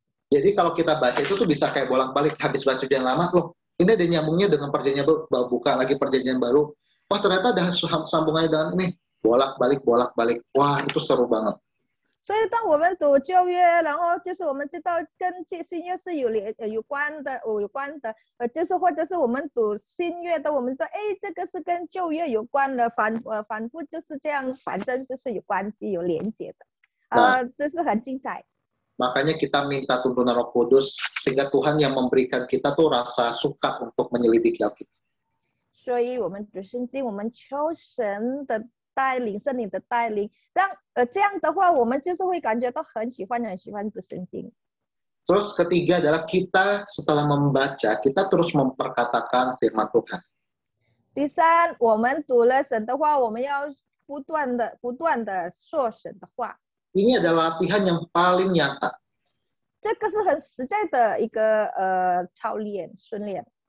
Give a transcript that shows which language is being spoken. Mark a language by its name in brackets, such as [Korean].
[Indonesian] Jadi kalau kita baca itu tuh bisa kayak bolak-balik, habis baca Perjanjian Lama, loh ini ada nyambungnya dengan Perjanjian Baru, buka lagi Perjanjian Baru, wah ternyata ada sambungannya dengan ini. Bolak-balik. Wah, itu seru banget. [Chinese] 所以当我们读旧约，然后就是我们知道跟新约是有关的，就是或者是我们读新约的，我们说，哎，这个是跟旧约有关的，反复就是这样，反正就是有关系、有连接的，这是很精彩。 [Indonesian] Makanya kita minta tuntunan Roh Kudus sehingga Tuhan yang memberikan kita tuh rasa suka untuk menyelidiki Alkitab. [Chinese] 所以我们读圣经，我们求神的带领，圣灵的带领，让这样的话，我们就是会感觉到很喜欢读圣经。 [Indonesian] Terus ketiga adalah kita setelah membaca, kita terus memperkatakan firman Tuhan. [Chinese] 第三，我们读了神的话，我们要不断的说神的话。 [Indonesian] Ini adalah latihan yang paling nyata. [Chinese] 这个是很实在的一个操练训练。